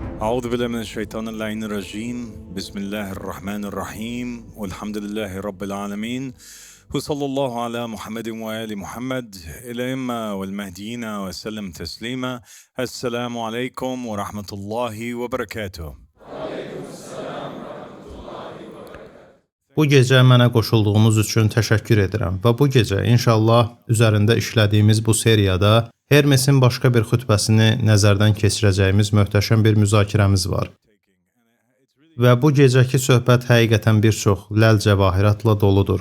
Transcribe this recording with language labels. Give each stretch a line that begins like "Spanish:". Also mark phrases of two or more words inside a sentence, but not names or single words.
Arabic: أعوذ بالله من الشيطان اللعين الرجيم بسم الله الرحمن الرحيم والحمد لله رب العالمين وصلى الله على محمد وآل محمد الأئمة والمهديين وسلم تسليما. السلام عليكم ورحمة الله وبركاته.
Azerbaijani: Bu gecə mənə qoşulduğunuz üçün təşəkkür edirəm və bu gecə inşallah üzərində işlədiyimiz bu seriyada Hermesin başqa bir xütbəsini nəzərdən keçirəcəyimiz möhtəşəm bir müzakirəmiz var. Və bu gecəki söhbət həqiqətən bir çox ləl-cəvahiratla doludur.